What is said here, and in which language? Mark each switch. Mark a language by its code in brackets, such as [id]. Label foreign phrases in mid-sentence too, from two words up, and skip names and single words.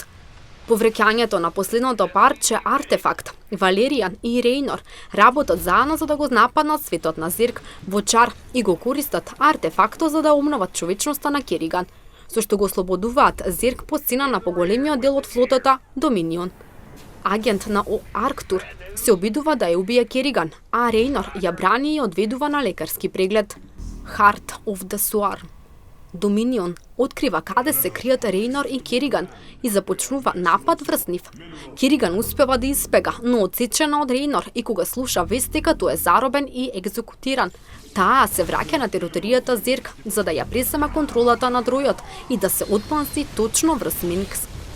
[mk] По враќањето на последното парче артефакт, Валеријан и Рейнор работат заедно за да го нападнат светот на Зерк во чар и го користат артефактот за да обноват човечноста на Кериган, со што го ослободуваат Зерк по цена на поголемиот дел од флотата Доминион. Агент на Арктур се обидува да ја убие Кериган, а Рейнор ја брани и одведува на лекарски преглед. Heart of the Swarm. Доминион открива каде се кријат Рейнор и Кериган и започнува напад врз нив. Кериган успева да избега, но отсечена од Рейнор и кога слуша вест дека тој е заробен и екзекутиран, таа се враќа на територијата Зерк за да ја презема контролата над ројот и да се одпламси точно врз Минкс.